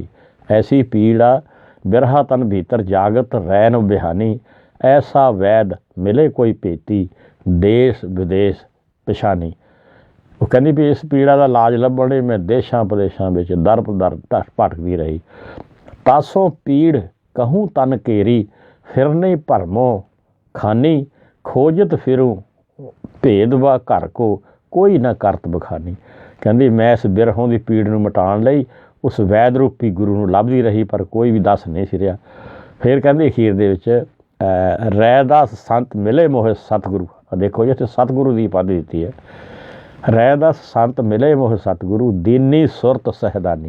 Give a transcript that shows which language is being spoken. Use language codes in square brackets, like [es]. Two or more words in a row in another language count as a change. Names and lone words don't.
[pa] ਐਸੀ ਪੀੜਾ ਬਿਰਹਾ ਤਨ ਭੀਤਰ ਜਾਗਤ ਰੈਨ ਬਿਹਾਨੀ, ਐਸਾ ਵੈਦ ਮਿਲੇ ਕੋਈ ਭੇਤੀ ਦੇਸ਼ ਵਿਦੇਸ਼ ਪਛਾਣੀ। ਉਹ ਕਹਿੰਦੀ ਵੀ ਇਸ ਪੀੜਾ ਦਾ ਇਲਾਜ ਲੱਭਣ ਲਈ ਮੈਂ ਦੇਸ਼ਾਂ ਪ੍ਰਦੇਸ਼ਾਂ ਵਿੱਚ ਦਰ ਦਰ ਭਟਕਦੀ ਰਹੀ। ਤਾਸੋਂ ਪੀੜ ਕਹੂੰ ਤਨ ਕੇਰੀ ਫਿਰਨੇ ਭਰਮੋ ਖਾਨੀ ਖੋਜਤ ਫਿਰੂੰ ਭੇਦ ਵਾ ਘਰ ਕੋ ਕੋਈ ਨਾ ਕਰਤ ਬਖਾਨੀ। ਕਹੰਦੀ ਮੈਂ ਇਸ ਬਿਰਹੋਂ ਕੀ ਪੀੜ ਨੂੰ ਮਿਟਾਉਣ ਲਈ ਉਸ ਵੈਦ ਰੂਪੀ ਗੁਰੂ ਨੂੰ ਲੱਭਦੀ ਰਹੀ ਪਰ ਕੋਈ ਵੀ ਦੱਸ ਨਹੀਂ ਸੀ ਰਿਹਾ। ਫਿਰ ਕਹਿੰਦੇ ਅਖੀਰ ਦੇ ਵਿੱਚ ਰੈਦਾਸ ਸੰਤ ਮਿਲੇ ਮੋਹ ਸਤਿਗੁਰੂ। ਦੇਖੋ ਜੀ ਇੱਥੇ ਸਤਿਗੁਰੂ ਦੀ ਉਪਾਧੀ ਦਿੱਤੀ ਹੈ। ਰੈਦਾਸ ਸੰਤ ਮਿਲੇ ਮੋਹ ਸਤਿਗੁਰੂ ਦੀਨੀ ਸੁਰਤ ਸਹਿਦਾਨੀ।